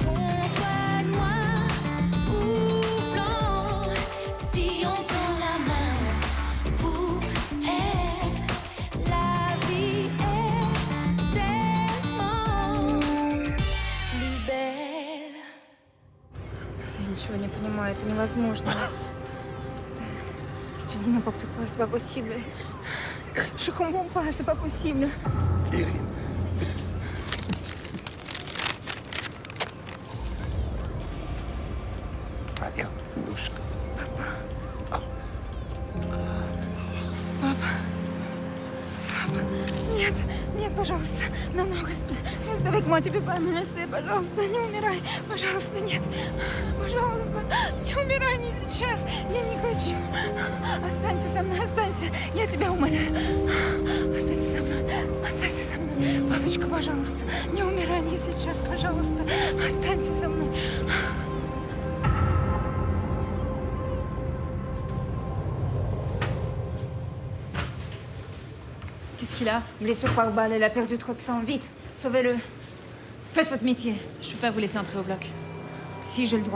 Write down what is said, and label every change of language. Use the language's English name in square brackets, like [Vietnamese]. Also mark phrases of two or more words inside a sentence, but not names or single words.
[French] Qu'on soit noir ou blanc, si on tend la main pour elle, la vie est tellement plus belle. [Russian] Ничего не понимаю, это невозможно. [French] Tu dis n'importe quoi, c'est pas possible. Je comprends pas, c'est pas possible. Irina. Allez, bouge. [Russian] Нет, нет, пожалуйста. [French] Non, non, reste avec moi, tu peux pas me laisser, [Russian] пожалуйста, не умирай. Пожалуйста, нет. Пожалуйста, не умирай, не сейчас. Я не хочу. Останься со мной, останься. Я тебя умоляю. Останься со мной, останься со мной. Папочка, пожалуйста, не умирай, не сейчас, пожалуйста. Останься со мной. [French] Qu'est-ce qu'il a? Blessure par balle, elle a perdu trop de sang. Vite, sauvez-le. Faites votre métier. Je peux pas vous laisser entrer au bloc. Si j'ai le droit.